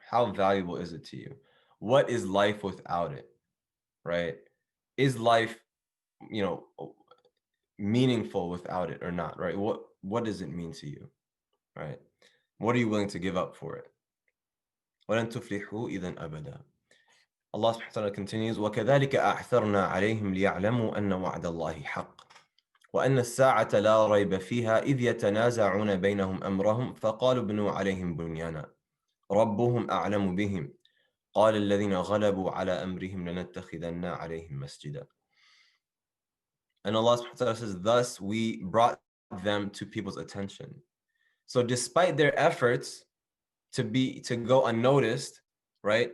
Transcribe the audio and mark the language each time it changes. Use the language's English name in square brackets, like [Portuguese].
[English] How valuable is it to you? What is life without it, right? Is life, meaningful without it or not, right? What does it mean to you, right? What are you willing to give up for it? [Arabic] وَلَن تُفْلِحُوا إِذًا أَبَدًا. Allah subhanahu wa ta'ala continues, وَكَذَلِكَ أَعْثَرْنَا عَلَيْهِمْ لِيَعْلَمُوا أَنَّ وَعْدَ اللَّهِ حَقٌّ وأن الساعة لا ريب فيها إذ يتنازعون بينهم أمرهم فقالوا ابنوا عليهم بنيانا ربهم أعلم بهم قال الذين غلبوا على أمرهم لنتخذن عليهم مسجدا. [English] And Allah subhanahu wa ta'ala says, thus we brought them to people's attention. So despite their efforts to go unnoticed, right?